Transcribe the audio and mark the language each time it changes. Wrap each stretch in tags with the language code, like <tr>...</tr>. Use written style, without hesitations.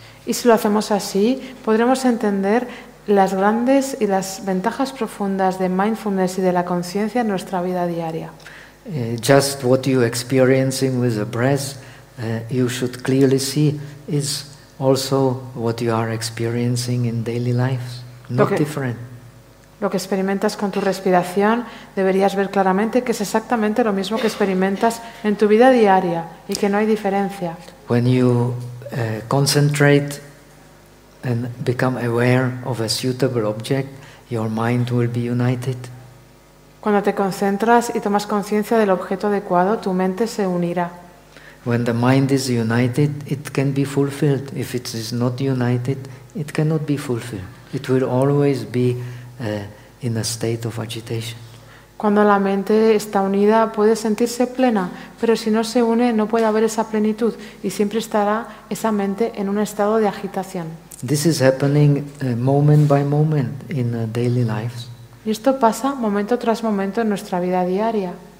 <es>Y si lo hacemos así, podremos entender las grandes y las ventajas profundas de mindfulness y de la conciencia en nuestra vida diaria.</es> <en>Just what you experiencing with the breath, you should clearly see is also what you are experiencing in daily life, not different.</en> <es>Lo que experimentas con tu respiración deberías ver claramente que es exactamente lo mismo que experimentas en tu vida diaria y que no hay diferencia.</es> <en>When you concentrate and become aware of a suitable object, your mind will be united.</en> <es>Cuando te concentras y tomas conciencia del objeto adecuado, tu mente se unirá.</es> <en>When the mind is united, it can be fulfilled. If it is not united, it cannot be fulfilled. It will always be in a state of agitation.</en> <es>Cuando la mente está unida, puede sentirse plena, pero si no se une, no puede haber esa plenitud y siempre estará esa mente en un estado de agitación.</es> <en>This is happening moment by moment in daily lives.</en> <es>Y esto pasa momento tras momento en nuestra vida diaria.</es>